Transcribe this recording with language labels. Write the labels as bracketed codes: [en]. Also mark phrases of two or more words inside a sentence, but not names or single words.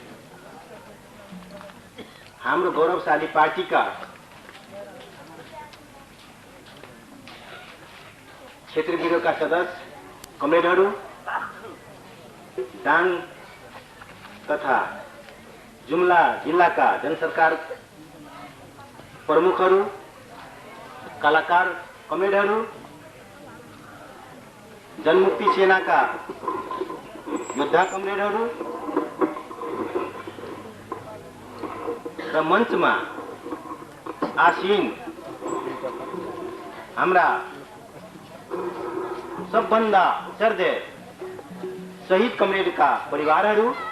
[ne] हाम्रो गौरवशाली पार्टी का क्षेत्र ब्यूरो का सदस्य कमरेडहरू, दाङ तथा जुम्ला जिल्ला का जनसरकार प्रमुखहरू, कलाकार कमरेडहरू, जनमुक्ति सेना का योद्धा कमरेडहरू र मञ्चमा आसीन हाम्रा सबभन्दा सर्दय शहीद कमरेड का परिवारहरू,